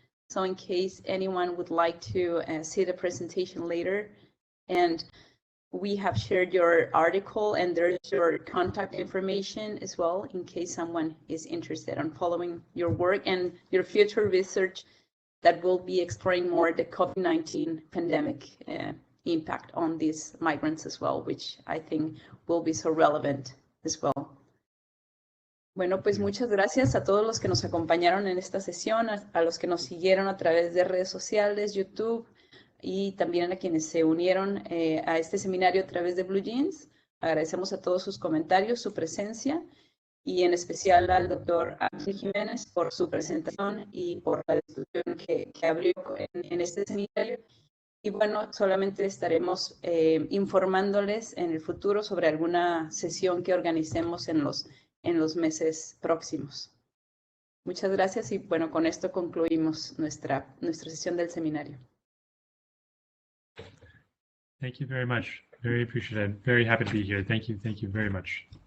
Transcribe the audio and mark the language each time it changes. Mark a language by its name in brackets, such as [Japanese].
[English] So in case anyone would like to see the presentation later, and we have shared your article and there's your contact information as well in case someone is interested in following your work and your future research that will be exploring more the COVID-19 pandemic impact on these migrants as well, which I think will be so relevant as well. [Spanish] Bueno, pues muchas gracias a todos los que nos acompañaron en esta sesión, a los que nos siguieron a través de redes sociales, YouTube, y también a quienes se unieron a este seminario a través de Blue Jeans. Agradecemos a todos sus comentarios, su presencia, y en especial al doctor Jimenez por su presentación y por la discusión que abrió en este seminario. Y bueno, solamente estaremos informándoles en el futuro sobre alguna sesión que organicemos en los meses próximos. Muchas gracias y bueno, con esto concluimos nuestra sesión del seminario. [English] Thank you very much. Very appreciative. Very happy to be here. Thank you. Thank you very much.